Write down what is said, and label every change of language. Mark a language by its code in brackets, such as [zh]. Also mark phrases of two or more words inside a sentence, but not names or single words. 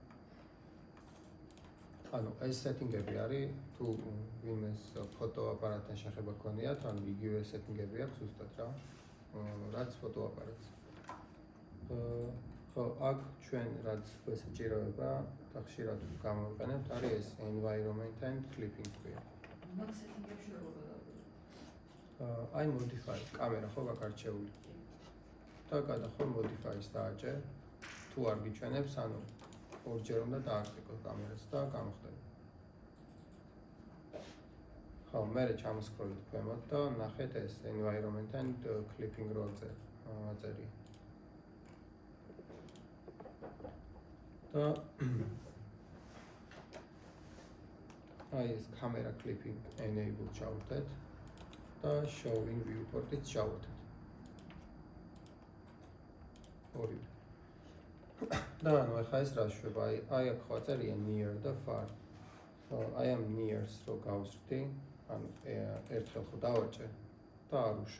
[ka] ეს სეტინგები არის, თუ ვინმეს ფოტოაპარატთან შეხება გქონიათ, იგივე სეტინგები აქვს ზუსტად რა. რაც ფოტოაპარატს. ხო, აქ ჩვენ რაც გვესაჭიროება და ხშირად გამოვიყენებთ, არის ეს [en] environment and clipping [ka] ქვია. მაგ სეტინგებში როგორ გადავიდეთ? აი modify, კამერა ხო გაკარჩეული. და გადახვალ modify-ს დააჭერ. თუ არ გიჩვენებს, ორჯერ უნდა დააკლიკოთ კამერას და გამოხდება. ხო, მე ჩამოსკროლით ქვემოთ და ნახეთ ეს [en] environment and clipping [ka] რო აწერია. და აი ეს [en] camera clipping enable [ka] ჩავუხდეთ და [en] showing viewport- [ka] იც ჩავუხდეთ. ორივე. და ახლა ეს რა შვება, აი აქ ხო აწერია near და far. აი ამ near-ს რო გავზრდი, ერთხელ ხო დავაჭერ და არ უშვებ.